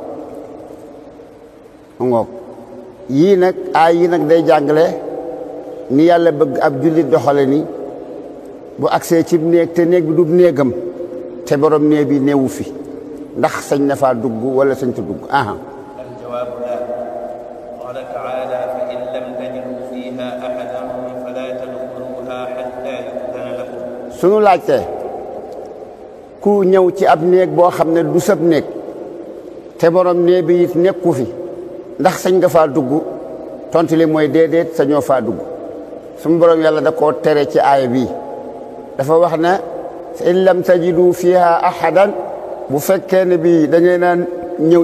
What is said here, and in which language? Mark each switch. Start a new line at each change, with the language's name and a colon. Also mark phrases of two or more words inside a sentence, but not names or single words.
Wolof: ngoog yii nag aay yi nag day jàngale ni yàlla bëgg ab jullit doxale ni bu agsee ci néeg te néeg bi du néegam te borom néeg bi néewu fi ndax sañ na faa dugg wala sañ ta dugg aha
Arabic: الجواب لا قال تعالى فإن لم تجدوا فيها أحدا فلا تدخلوها حتى يؤذن لكم
Wolof: sunu laajte ku ñëw ci ab néeg boo xam ne du sab néeg te borom néeg bi it nekku fi ndax sañ nga faa dugg tontu li mooy déedéet sañoo faa dugg sunu borom yàlla da koo tere ci aaya bii dafa wax ne
Arabic: فإن لم تجدوا فيها أحدا
Wolof: bu fekkee ne bii da ngay naan ñëw